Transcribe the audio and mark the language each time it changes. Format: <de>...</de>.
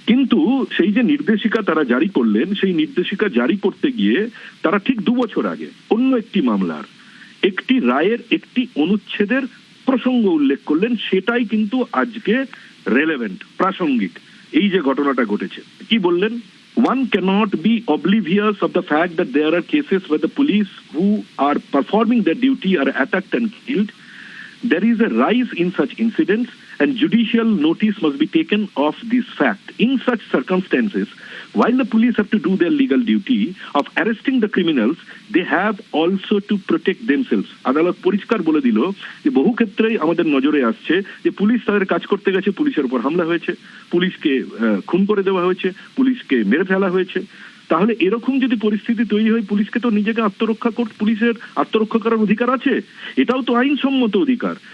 <bn>কিন্তু সেই যে নির্দেশিকা তারা জারি করলেন, সেই নির্দেশিকা জারি করতে গিয়ে তারা ঠিক 2 বছর আগে অন্য একটি মামলার একটি রায়ের একটি অনুচ্ছেদের প্রসঙ্গ উল্লেখ করলেন। সেটাই কিন্তু আজকে রেলেভেন্ট, প্রাসঙ্গিক। এই যে ঘটনাটা ঘটেছে, কি বললেন?</bn> <en>One cannot be oblivious of the fact that there are cases where the police who are performing their duty are attacked and killed. There is a rise in such incidents and judicial notice must be taken of this fact. In such circumstances, while the police have to do their legal duty of arresting the criminals, they have also to protect themselves.</en> <bn>আদালত পরিষ্কার বলে দিল যে বহু ক্ষেত্রেই আমাদের নজরে আসছে যে পুলিশ তাদের কাজ করতে গেছে, পুলিশের উপর হামলা হয়েছে, পুলিশকে খুন করে দেওয়া হয়েছে, পুলিশকে মেরে ফেলা হয়েছে। তাহলে এরকম যদি পরিস্থিতি তৈরি হয়, পুলিশকে তো নিজেকে পুলিশের আত্মরক্ষা করার অধিকার আছে, এটাও তো আইনসম্মত অধিকার।</bn>